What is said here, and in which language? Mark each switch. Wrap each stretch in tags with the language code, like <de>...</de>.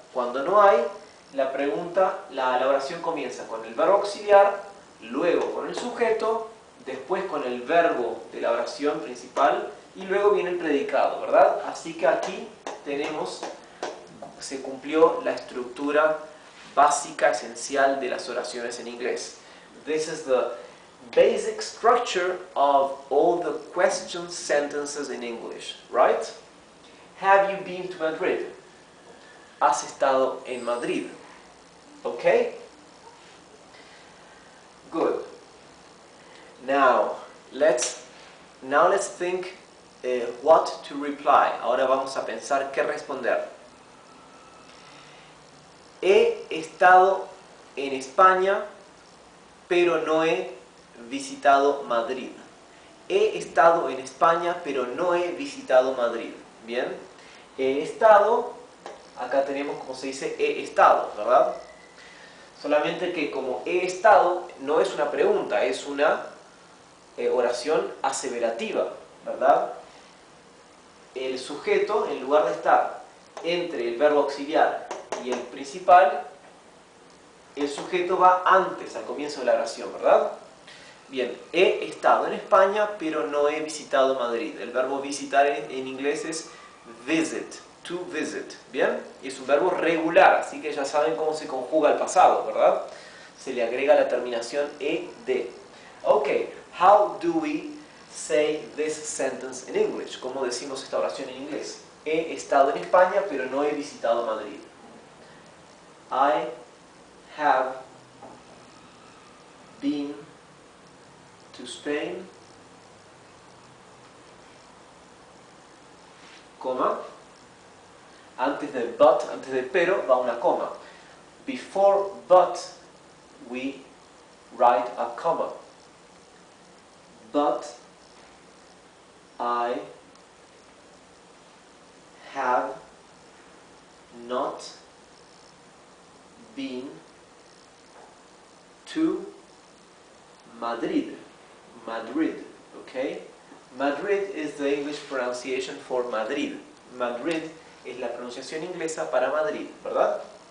<es>Cuando no hay, la pregunta, la oración comienza con el verbo auxiliar, luego con el sujeto después con el verbo de la oración principal y luego viene el predicado, ¿verdad? Así que aquí tenemos, se cumplió la estructura básica, esencial de las oraciones en inglés.</es> <en>This is the basic structure of all the question sentences in English, right? Have you been to Madrid?</en> <es>¿Has estado en Madrid?</es> <en>Okay? Good. Now let's think what to reply.</en> <es>Ahora vamos a pensar qué responder. He estado en España, pero no he visitado Madrid. He estado en España, pero no he visitado Madrid. Bien. He estado, acá tenemos como se dice he estado, ¿verdad? Solamente que como he estado no es una pregunta, es una oración aseverativa, ¿verdad? El sujeto, en lugar de estar entre el verbo auxiliar y el principal, el sujeto va antes, al comienzo de la oración, ¿verdad? Bien, he estado en España, pero no he visitado Madrid. El verbo visitar en inglés es visit, to visit, ¿bien? Y es un verbo regular, así que ya saben cómo se conjuga el pasado, ¿verdad? Se le agrega la terminación ed.</es> <en>Ok, how do we say this sentence in English?</en> <es>¿Cómo decimos esta oración en inglés? He estado en España, pero no he visitado Madrid.</es> <en>I have been to Spain,</en> <es>coma, antes de but, antes de pero, va una coma.</es> <en>Before but, we write a comma. But I have not been to Madrid. Madrid, okay? Madrid is the English pronunciation for Madrid.</en> <es>Madrid es la pronunciación inglesa para Madrid, ¿verdad?</es>